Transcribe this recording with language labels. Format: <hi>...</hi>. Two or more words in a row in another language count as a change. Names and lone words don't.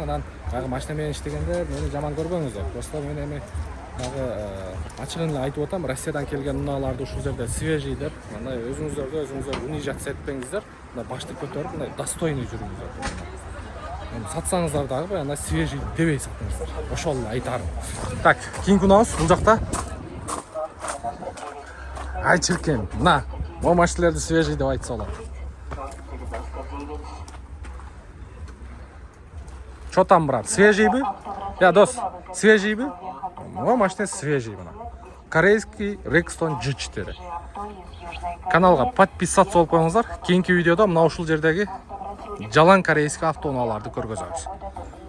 <ky>Анан баягы машина менен иштегендер мени жаман көрбөңүздөр. Просто мен эми ачыгын эле айтып атам, Россиядан келген унааларды ушул жерде свежий деп, мындай өзүңүздөр унижаться этпеңиздер. Мындай башты көтөрүп, мындай достойный жүрүңүздөр. Сатсаңыздар дагы баягы свежий дебей сатыңыздар. Ошол эле айтарым. Так, кийинки унабыз бул жакта. Ай чиркем, мына бул машиналарды свежий деп айтса болот.</ky> <ru>Что там, брат? Свежий бы? Дос, свежий бы? Моя машина свежий. Корейский Rexton G4.</ru> <ky>Каналга подписаться болуп коюңуздар. Кийинки видеодо мына ушул жердеги жалаң корейский автоунааларды көргөзөбүз.</ky>